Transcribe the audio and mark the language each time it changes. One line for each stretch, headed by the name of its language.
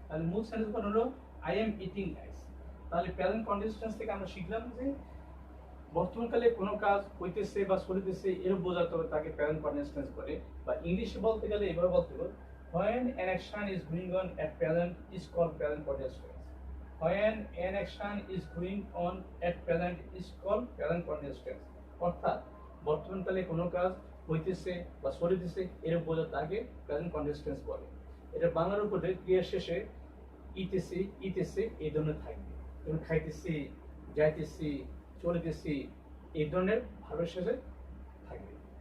Bangla: তাহলে মূল সেন্টেন্স হলো
English: I am eating rice.
Bangla: তাহলে প্রেজেন্ট কন্টিনিউয়াস থেকে আমরা শিখলাম যে বর্তমানকালে কোনো কাজ হইতেছে বা চলিতেছে এরকম বোঝাতে হবে তাকে প্রেজেন্ট কন্টিনিউয়াস করে, বা ইংলিশে বলতে গেলে এভাবে বলতে হবে
English: when an action is going on at present is called present continuous tense. When an action is going on at present is called present continuous tense.
Bangla: অর্থাৎ বর্তমানকালে কোনো কাজ হইতেছে বা চলিতেছে এরকম বোঝাতে তাকে প্রেজেন্ট কন্টিনিউয়াস টেন্স বলে। এটা বাংলার উপরে ক্রিয়া শেষে ইতেছি ইতেছে এই ধরনের থাকবে, যেমন খাইতেছি, যাইতেছি, চলিতেছি এই ধরনের ভাবের শেষে থাকবে।